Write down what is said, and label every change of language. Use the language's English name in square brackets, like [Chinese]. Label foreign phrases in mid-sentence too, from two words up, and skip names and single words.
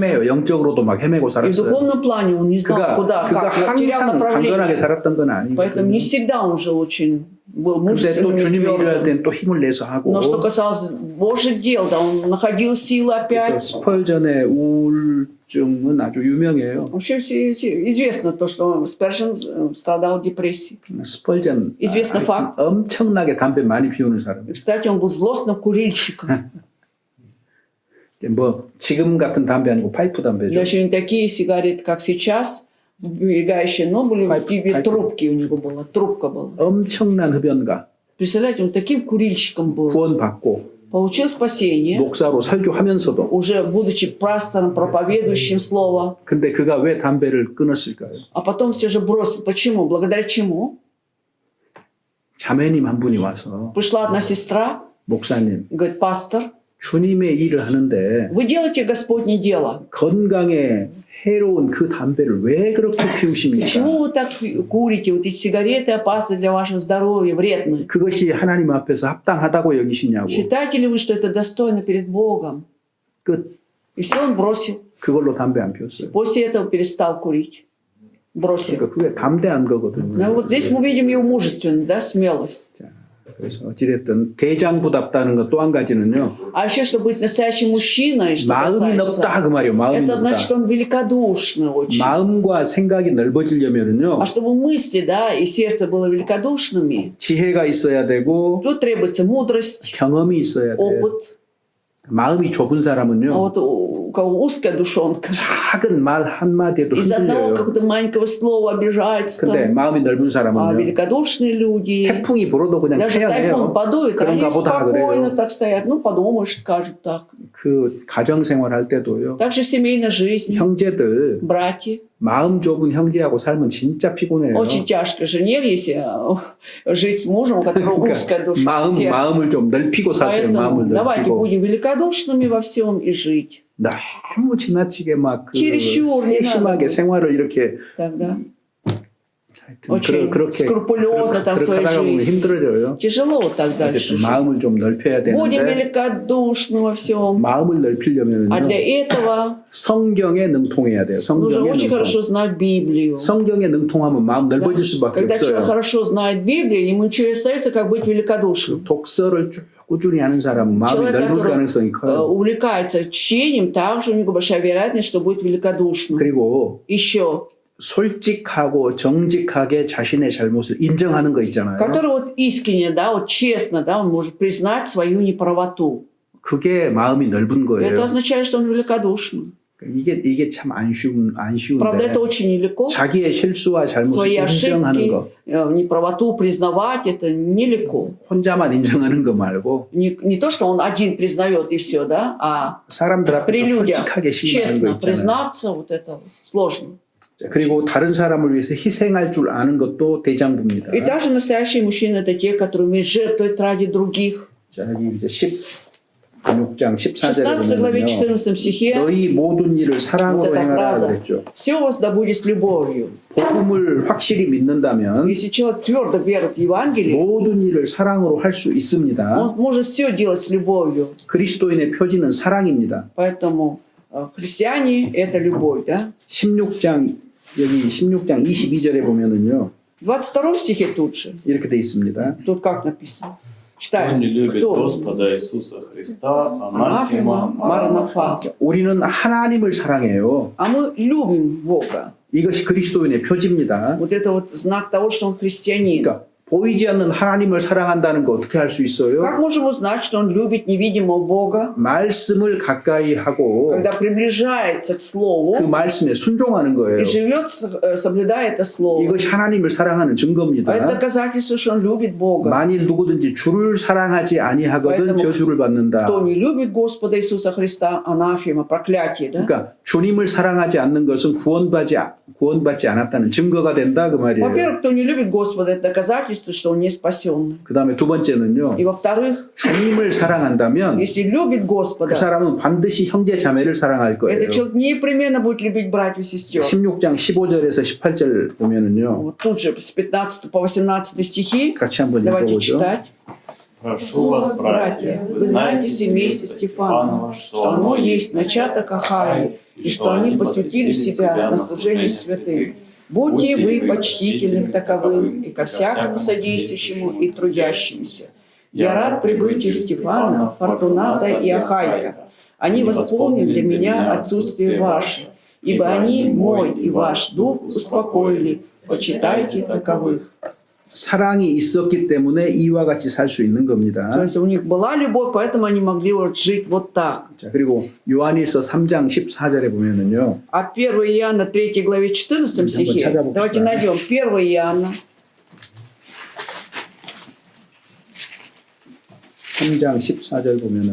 [Korean] 헤매요. 영적으로도 막 헤매고 [Russian] И в [Korean] 살았어요. [Russian] духовном плане он не знал, куда, [Korean] 그가 [Russian] как, терял [Korean] 항상 [Russian] направление. [Korean] 강건하게 살았던 건 아니고. [Russian] Поэтому не всегда он же очень был [Korean] 근데 또 [Russian] мужественным и [Korean] 주님의 일을 할 [Russian] твердым. [Korean] 때는 또 힘을 내서 하고. [Russian] Но что касалось Божьих дел, да, он находил силы [Korean] 그래서 [Russian] опять. [Korean] 스펄전의 우울증은 아주 유명해요. [Russian] Вообще известно то, что Спержин страдал депрессией. [Korean] 스펄전 [Russian] известный факт. [Korean] 엄청나게 담배 많이 피우는 사람. [Russian] И, кстати, он был злостным курильщиком. [Korean] 뭐 지금 같은 담배 아니고 파이프 담배죠. [Russian] Даже не такие сигареты, как сейчас, сберегающие, но были в виде трубки у него была, трубка была. [Korean] 엄청난 흡연가. [Russian] Представляете, он таким курильщиком был. [Korean] 구원받고 [Russian] Получил спасение, [Korean] 목사로 설교하면서도. [Russian] уже будучи пастором, проповедующим слово. [Korean] 근데 그가 왜 담배를 끊었을까요? [Russian] А потом все же бросил. Почему? Благодаря чему? [Korean] 자매님 한 분이 와서 [Russian] Пришла одна сестра, [Korean] 목사님 [Russian] говорит, пастор, [Korean] 주님의 일을 하는데 [Russian] вы делаете Господне дело. [Korean] 건강에 해로운 그 담배를 왜 그렇게 피우십니까? [Russian] Почему вы так курите? Вот эти сигареты опасны для вашего здоровья, вредны. [Korean] 그것이 하나님 앞에서 합당하다고 여기시냐고. [Russian] Считаете ли вы, что это достойно перед Богом? [Korean] 끝. [Russian] И все, он бросил. [Korean] 그걸로 담배 안 피웠어요. [Russian] После этого перестал курить. Бросил. [Korean] 그러니까 그게 담대한 거거든요. [Russian] Ну, вот здесь мы видим его мужественность, да, смелость. [Korean] 자, 그래서 어찌됐든 대장부답다는 것 또 한 가지는요. [Russian] А еще, чтобы быть настоящим мужчиной, что [Korean] 마음이 넓다 [Russian] касается, [Korean] 그 말이에요. 마음이 [Russian] это значит, что [Korean] 넓다. [Russian] он великодушный очень. [Korean] 마음과 생각이 넓어지려면은요. [Russian] А чтобы мысли, да, и сердце было великодушными, [Korean] 지혜가 있어야 되고 [Russian] тут требуется мудрость, [Korean] 경험이 있어야 돼. [Russian] опыт. [Korean] 마음이 좁은 [Russian] А [Korean] 사람은요. [Russian] вот у кого узкая душонка, [Korean] 작은 말 한마디에도 [Russian] из одного [Korean] 흔들려요. [Russian] какого-то маленького слова обижаются. [Korean] 근데 [Russian] Там. [Korean] 마음이 넓은 [Russian] А [Korean] 사람은요. [Russian] великодушные люди, [Korean] 태풍이 불어도 그냥 [Russian] даже тайфун [Korean] 태양해요. [Russian] подует, они [Korean] 그런가 보다 [Russian] спокойно [Korean] 그래요. [Russian] так стоят. Ну, подумаешь, скажут так. [Korean] 그 가정생활 할 때도요. [Russian] Также в семейной жизни, [Korean] 형제들 [Russian] братья. [Korean] 마음 좁은 형제하고 살면 진짜 피곤해요. [Russian] Очень тяжко жене, если жить с мужем, у которого узкая душа, сердце. [Korean] 마음을 좀 넓히고 사세요. 마음을 [Russian] Поэтому давайте [Korean] 넓히고. [Russian] будем великодушными во всем и жить. [Korean] 너무 지나치게 막그 [Russian] чересчур не [Korean] 세심하게 [Russian] надо. [Korean] 생활을 이렇게 [Russian] Тогда [Korean] 하여튼 [Russian] очень [Korean] 그렇게 [Russian] скрупулезно там в своей [Korean] 하다가 보면 [Russian] жизни. [Korean] 힘들어져요. [Russian] Тяжело вот так дальше [Korean] 어쨌든 [Russian] жить. [Korean] 마음을 좀 넓혀야 [Russian] Будем [Korean] 되는데 [Russian] великодушны во всем. [Korean] 마음을 [Russian] А для [Korean] 넓히려면요 [Russian] этого [Korean] 성경에 능통해야 돼요. [Russian] нужно [Korean] 성경에 [Russian] очень [Korean] 능통. [Russian] хорошо знать Библию. [Korean] 성경에 능통하면 마음 넓어질 수밖에 [Russian] Когда человек [Korean] 없어요. [Russian] хорошо знает Библию, ему ничего не остается, как быть великодушным. [Korean] 독서를 쭉 꾸준히 하는 사람은 마음이 [Russian] Человек, [Korean] 넓을 [Russian] который [Korean] 가능성이 커요. [Russian] увлекается чтением, также у него большая вероятность, что будет великодушным. [Korean] 그리고 [Russian] Еще, [Korean] 솔직하고 정직하게 자신의 잘못을 인정하는 거 있잖아요. [Russian] который вот искренне, да, вот честно, да, он может признать свою неправоту. [Korean] 그게 마음이 넓은 [Russian] Это [Korean] 거예요. [Russian] означает, что он великодушный. [Korean] 이게 참 안 [Russian] Правда, [Korean] 쉬운데 [Russian] это очень нелегко. [Korean] 자기의 실수와 잘못을 [Russian] Свои [Korean] 인정하는 [Russian] ошибки, [Korean] 거 [Russian] неправоту признавать, это нелегко. [Korean] 혼자만 인정하는 거 말고 [Russian] Не то, что он один признает и все, да, а [Korean] 사람들 [Russian] при [Korean] 앞에서 [Russian] людях [Korean] 솔직하게 시인하는 거 [Russian] честно [Korean] 있잖아요. [Russian] признаться, вот это сложно. [Korean] 자, 그리고 다른 사람을 위해서 희생할 줄 아는 것도 대장부입니다. [Russian] И также настоящие мужчины – это те, которые умеют жертвовать ради других. [Korean] 자, 여기 이제 16장 [Russian] В 16 главе [Korean] 14절에 보면요. [Russian] 14 стихе [Korean] 너희 모든 일을 사랑으로 [Russian] Вот эта [Korean] 행하라 [Russian] фраза. [Korean] 그랬죠. [Russian] «Все у вас да будет с любовью». [Korean] 복음을 확실히 믿는다면 [Russian] Если человек твердо верит в Евангелие, [Korean] 모든 일을 사랑으로 할 수 있습니다. [Russian] он может все делать с любовью. [Korean] 그리스도인의 표지는 사랑입니다. [Russian] Поэтому христиане – это любовь, да? [Korean] 16장 여기 16장 22절에 보면은요. [Russian] В 22 стихе тут же, [Korean] 이렇게 돼 있습니다. [Russian] тут как написано? Кто Читаем. не любит Кто? Господа Иисуса Христа, Анафема, анафема, маранафа. [Korean] 우리는 하나님을 사랑해요. [Russian] А мы любим Бога. [Korean] 이것이 그리스도인의 표지입니다. [Russian] Вот это вот знак того, что он христианин. [Korean] 그러니까 보이지 않는 하나님을 사랑한다는 거 어떻게 할 수 있어요? [Russian] Как можем узнать, что он любит невидимого Бога? [Korean] 말씀을 가까이 하고 [Russian] Когда приближается к [Korean] 그 [Russian] Слову [Korean] 말씀에 순종하는 거예요. [Russian] и живет, соблюдая это Слово. [Korean] 이것이 하나님을 사랑하는 [Russian] А это [Korean] 증거입니다. [Russian] доказательство, что он любит Бога. [Korean] 만일 누구든지 주를 사랑하지 아니하거든 [Russian] поэтому [Korean] 저주를 받는다. [Russian] Кто не любит Господа Иисуса Христа, анафема, проклятие, да? [Korean] 그러니까 주님을 사랑하지 않는 것은 구원받지 않았다는 증거가 된다 그 말이에요. [Russian] Во-первых, кто не любит Господа, это доказательство, что он не спасен. [Korean] 그 다음에 두 번째는요. [Russian] И во-вторых, [Korean] 주님을 사랑한다면 [Russian] если любит [Korean] 그 [Russian] Господа, [Korean] 사람은 반드시 형제 자매를 사랑할 거예요. [Russian] этот человек непременно будет любить братьев и сестер. [Korean] 16장 15절에서 18절 보면은요. [Russian] Вот тут же с 15 по 18 стихи, [Korean] 같이 한번 [Russian] давайте [Korean] 읽어보죠. [Russian] читать. Прошу вас, братья, вы знаете семейство Стефанова, что оно есть начаток Ахаи, и что они посвятили себя на служение святым. Будьте вы почтительны к таковым и ко всякому содействующему и трудящемуся. Я рад прибытию Стефана, Фортуната и Ахайка. Они восполнили для меня отсутствие ваше, ибо они мой и ваш дух успокоили. Почитайте таковых. [Korean] 사랑이 있었기 때문에 이와 같이 살 수 있는 [Russian] То [Korean] 겁니다. [Russian] есть у них была любовь, поэтому они могли вот жить вот так. [Korean] 자, 그리고 요한일서 3장 14절에 보면은요. [Russian] А 1 Иоанна 3 главе 14 стихе, [Korean] 찾아봅시다. [Russian] давайте найдем 1 Иоанна [Korean] 3장 14절 보면은